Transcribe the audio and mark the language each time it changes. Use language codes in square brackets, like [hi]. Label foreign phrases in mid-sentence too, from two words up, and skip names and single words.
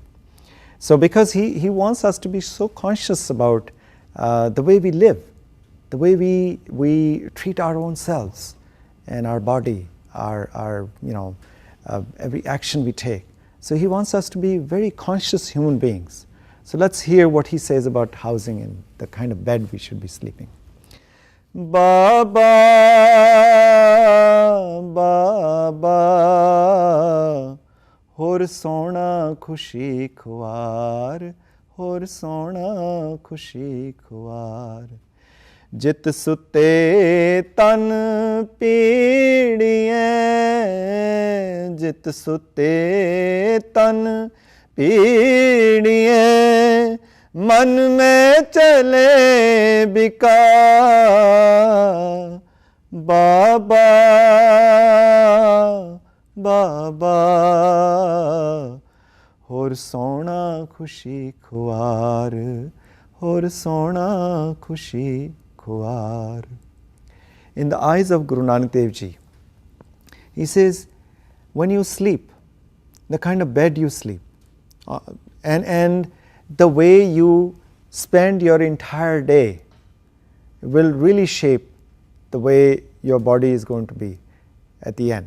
[en] So because he wants us to be so conscious about the way we live, the way we treat our own selves and our body, our every action we take. So he wants us to be very conscious human beings. So let's hear what he says about housing and the kind of bed we should be sleeping. [pa] ਬਾਬਾ, ਬਾਬਾ, ਹੋਰ ਸੌਣਾ ਖੁਸ਼ੀ ਖੁਆਰ, ਹੋਰ ਸੌਣਾ ਖੁਸ਼ੀ ਖੁਆਰ. ਜਿਤੁ ਸੁਤੈ ਤਨੁ ਪੀੜੀਐ, ਜਿਤੁ ਸੁਤੈ ਤਨੁ ਪੀੜੀਐ, ਮਨ ਮਹਿ ਚਲਹਿ ਵਿਕਾਰ. ਬਾਬਾ, ਬਾਬਾ, ਹੋਰ ਸੌਣਾ ਖੁਸ਼ੀ ਖੁਆਰ, ਹੋਰ ਸੌਣਾ ਖੁਸ਼ੀ ਖੁਆਰ. [en] In the eyes of Guru Nanak Dev Ji, he says, when you sleep, the kind of bed you sleep, and the way you spend your entire day, will really shape the way your body is going to be at the end.